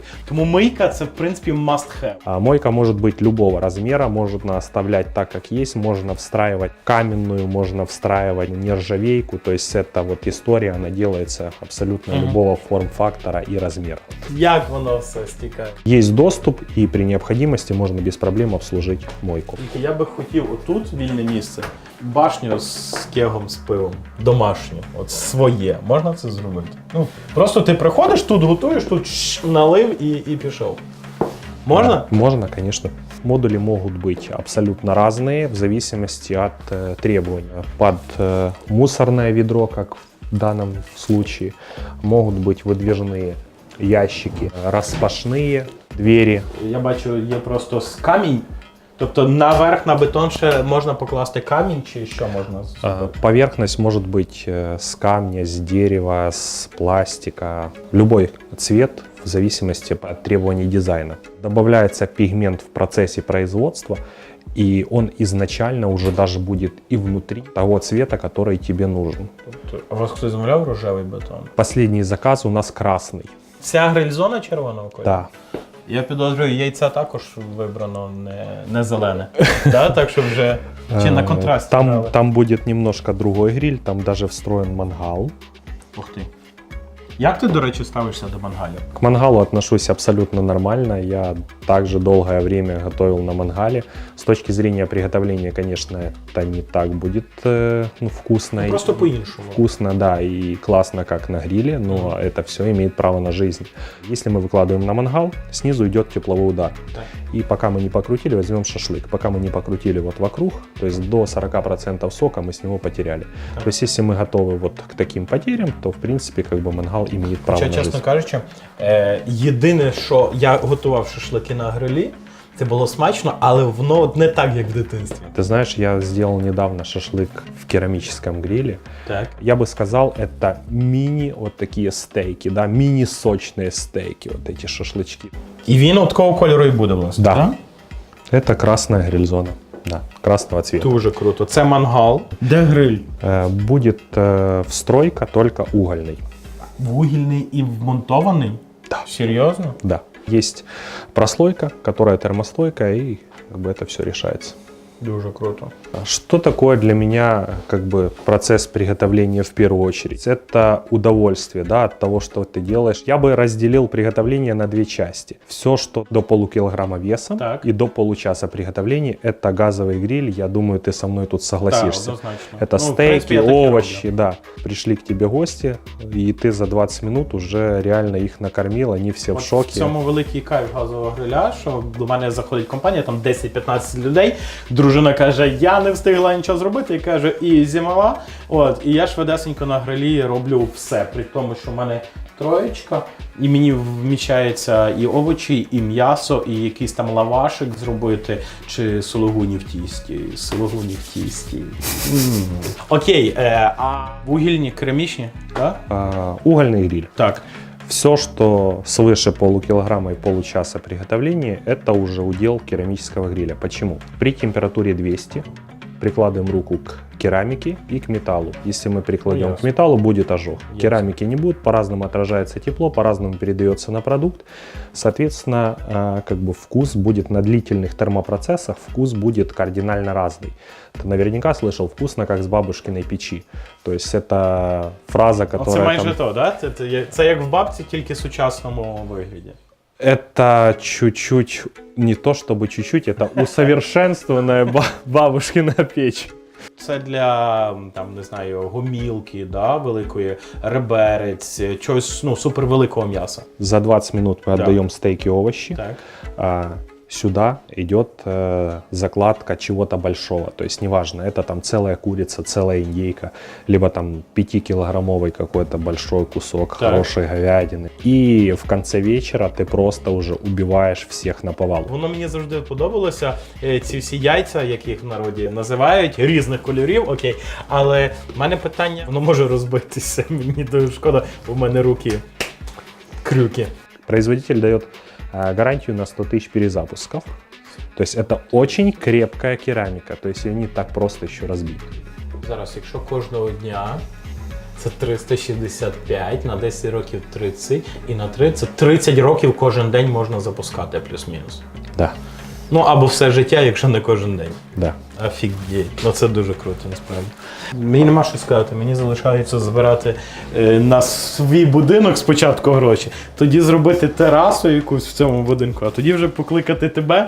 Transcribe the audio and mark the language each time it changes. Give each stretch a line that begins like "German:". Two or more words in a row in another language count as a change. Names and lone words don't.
Ukrainian: Тому мийка це в принципі
English: must have.
Russian: Мойка может быть любого размера, можно оставлять так, как есть, можно встраивать каменную, можно встраивать нержавейку, то есть это вот история, она делается абсолютно любого форм-фактора и размера.
Ukrainian: Як воно все стікає?
Russian: Есть доступ, и при необходимости можно без проблем обслужить мойку.
Ukrainian: Тільки я би хотів отут вільне місце, башню з кегом з пивом, домашню, от своє. Можна це зробити? Ну, просто ти приходиш, тут готуєш, тут налив і пішов.
Russian: Можно? Да, можно, конечно. Модули могут быть абсолютно разные в зависимости от требований. Под мусорное ведро, как в данном случае, могут быть выдвижные ящики, распашные двери.
Ukrainian: Я бачу, є просто камінь. Тобто наверх на бетон ще можна покласти камінь, чи що можна зробити?
Russian: Поверхность может быть с камня, с дерева, с пластика. Любой цвет в зависимости от требований дизайна. Добавляется пигмент в процессе производства, И он изначально уже даже будет и внутри того цвета, который тебе нужен.
Ukrainian: А у вас хтось замовляв рожевий бетон?
Russian: Последний заказ у нас красный.
Ukrainian: Вся гриль-зона червоного кольору?
Russian: Да.
Ukrainian: Я підозрюю, яйця також вибрано не зелене.
Russian: Да?
Ukrainian: Так що вже чи на контрасті брали?
Russian: Там будет немножко другой гриль, там даже встроен мангал.
Ukrainian: Ух ти. Як ти, до речі, ставишся до мангалів?
Russian: К мангалу отношусь абсолютно нормально. Я также долгое время готовил на мангале. С точки зрения приготовления, конечно, это не так будет вкусно.
Ukrainian: Ну, просто по-іншому.
Russian: Вкусно, да, и классно, как на гриле, но это все имеет право на жизнь. Если мы выкладываем на мангал, снизу идет тепловой удар.
Ukrainian: Так.
Russian: И пока мы не покрутили, возьмем шашлык. Пока мы не покрутили вот вокруг, то есть до 40% сока мы с него потеряли.
Ukrainian: Так.
Russian: То есть если мы готовы вот к таким потерям, то в принципе как бы мангал имеет право
Ukrainian: Хоча,
Russian: на
Ukrainian: чесно
Russian: жизнь.
Ukrainian: кажучи, єдине, що я готував шашлики на грилі, це було смачно, але воно не так, як в дитинстві.
Russian: Ты знаешь, я сделал недавно шашлык в керамическом гриле.
Ukrainian: Так.
Russian: Я бы сказал, это мини вот такие стейки, да, мини-сочные стейки, вот эти шашлычки.
Ukrainian: І він от такого кольору і буде, власне.
Russian: Да.
Ukrainian: так?
Russian: Это красная гриль-зона, да, красного цвета.
Ukrainian: Дуже круто. Це мангал. Де гриль?
Russian: Будет встройка только угольный.
Ukrainian: Вугільний і вмонтований?
Russian: Да.
Ukrainian: Серйозно?
Russian: Да. Есть прослойка, которая термостойкая, и как бы это все решается.
Ukrainian: Дуже круто.
Russian: Что такое для меня как бы процесс приготовления в первую очередь? Это удовольствие, да, от того, что ты делаешь. Я бы разделил приготовление на две части. Все, что до полукилограмма весом
Ukrainian: Так.
Russian: и до получаса приготовления, это газовый гриль. Я думаю, ты со мной тут согласишься.
Ukrainian: Так, однозначно.
Russian: Это
Ukrainian: Ну, в
Russian: стейки, принципе, я так и овощи,
Ukrainian: роблю.
Russian: да. Пришли к тебе гости, и ты за 20 минут уже реально их накормил, они все в
Ukrainian: От
Russian: шоке.
Ukrainian: В цьому великий кайф газового гриля, що до мене заходить компанія, там 10-15 людей. Дружина каже, я не встигла нічого зробити, і каже, і зимова. От, і я швидесенько на грилі роблю все. При тому, що в мене троєчка, і мені вміщається і овочі, і м'ясо, і якийсь там лавашик зробити, чи сулугуні в тісті. Сулугуні в тісті. Окей, а вугільні, керамічні, так?
Russian: Угольный гриль.
Ukrainian: Так.
Russian: Все, что свыше полукилограмма и получаса приготовления, это уже удел керамического гриля. Почему? При температуре 200 прикладываем руку к керамике и к металлу. Если мы прикладем к металлу, будет ожог. Керамики не будет, по-разному отражается тепло, по-разному передается на продукт. Соответственно, как бы вкус будет на длительных термопроцессах, вкус будет кардинально разный. Ты наверняка слышал «вкусно, как с бабушкиной печи». То есть это фраза, которая...
Ukrainian: Це майже
Russian: там...
Ukrainian: то, да? Це як в бабці, тільки в сучасному вигляді.
Russian: Это чуть-чуть, не то чтобы чуть-чуть, это усовершенствованная бабушкина печь.
Ukrainian: Це для, там, не знаю, гомілки, да, великої, реберець, чогось, ну, супервеликого м'яса.
Russian: За 20 минут мы Да. отдаем стейки, овощи.
Ukrainian: Так.
Russian: Сюда идет закладка чего-то большого. То есть неважно, это там целая курица, целая индейка, либо там 5-килограммовый какой-то большой кусок
Ukrainian: Так.
Russian: хорошей говядины. И в конце вечера ты просто уже убиваешь всех наповал.
Ukrainian: Воно мені завжди подобалося, ці всі яйця, як їх в народі називають, різних кольорів, окей. Але в мене питання, воно може розбитися, мені дуже шкода, бо в мене руки крюки.
Russian: Производитель дает гарантию на 100 тысяч перезапусков. То есть это очень крепкая керамика, то есть ее не так просто еще разбить.
Ukrainian: Зараз, якщо кожного дня, це 365, на 10 років 30, і на 30, 30 років кожен день можна запускати, плюс-мінус.
Russian: Да,
Ukrainian: Ну, або все життя, якщо не кожен день.
Russian: да.
Ukrainian: Офігеть, ну це дуже круто, насправді. Мені нема що сказати, мені залишається збирати на свій будинок спочатку гроші, тоді зробити терасу якусь в цьому будинку, а тоді вже покликати тебе.